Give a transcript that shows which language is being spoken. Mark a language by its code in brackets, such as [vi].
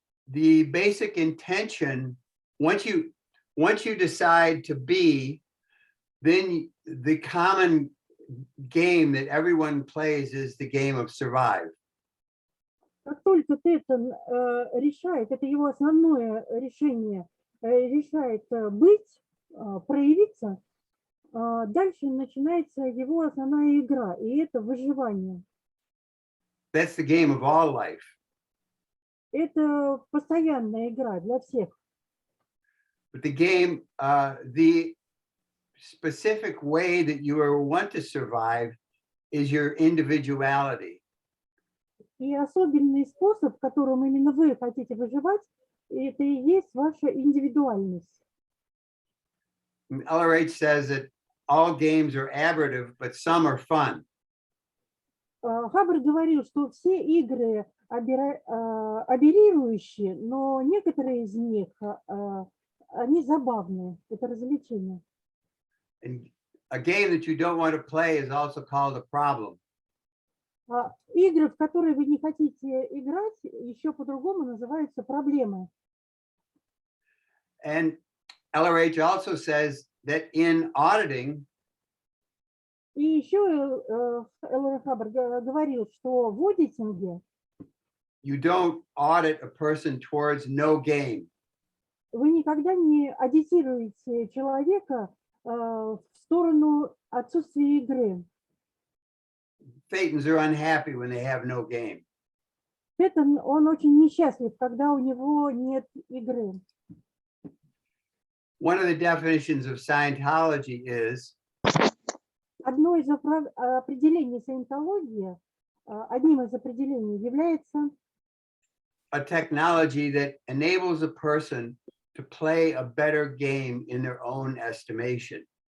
[en] The basic intention, once you decide to be, then the common game that everyone plays is the game of survive. [ru] Как только Тетан решает, это его основное решение, решает быть, проявиться, дальше начинается его основная игра, и это выживание. [en] That's the game of all life. [ru] Это постоянная игра для всех. [en] But the game, the specific way that you want to survive is your individuality. [ru] И особенный способ, которым именно вы хотите выживать, это и есть ваша индивидуальность. [en] LRH says that all games are aberrative, but some are fun. [ru] Хаббард говорил, что все игры аберрирующие, но некоторые из них, они забавные, это развлечение. [en] And a game that you don't want to play is also called a problem. [ru] Игры, в которые вы не хотите играть, еще по-другому называются проблемы. [en] And LRH also says that in auditing, [ru] И еще Л.Р. Хаббард говорил, что в аудитинге [en] you don't audit a person towards no game. [ru] вы никогда не аудитируете человека в сторону отсутствия игры. [en] Thetans are unhappy when they have no game. [ru] Тетан, он очень несчастлив, когда у него нет игры. [en] One of the definitions of Scientology is [ru] Одно из определений саентологии, одним из определений является [en] a technology that enables a person to play a better game in their own estimation.